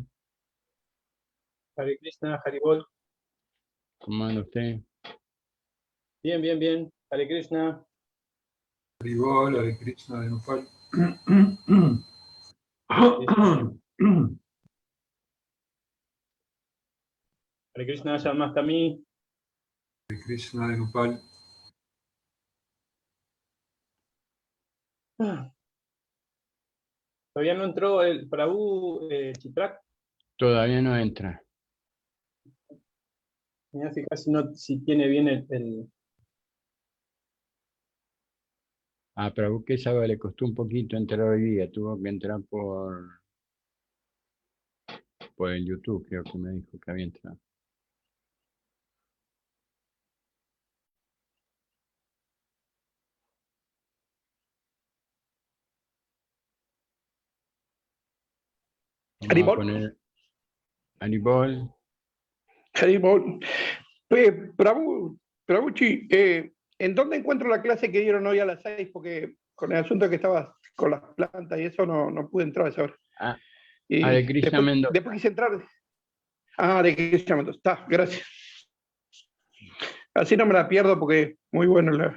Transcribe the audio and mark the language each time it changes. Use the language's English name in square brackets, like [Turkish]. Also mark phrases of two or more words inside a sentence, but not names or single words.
[Sanskrit] Hare Krishna, Haribol. [Spanish] ¿Cómo anda usted? Bien, bien, bien. [Sanskrit] Hare Krishna. Haribol, Hare Krishna, Benupal. Hare Krishna, Janmastami. Hare Krishna, Benupal. [Spanish] Todavía no entró el Prabhu Chitrak. Todavía no entra. Me voy a fijar si tiene bien el... A Prabhu Kesava le costó un poquito entrar hoy día. Tuvo que entrar por el YouTube, creo que me dijo que había entrado. Vamos a Haribol. poner Haribol. Haribol. Prabhuchi, ¿en dónde encuentro la clase que dieron hoy a las 6? Porque con el asunto que estabas con las plantas y eso no pude entrar a esa hora. Y [Sanskrit] Hare Krishna Mendoza. [Spanish] después quise entrar. De Krishna Mendoza. Está, gracias. Así no me la pierdo porque muy bueno la...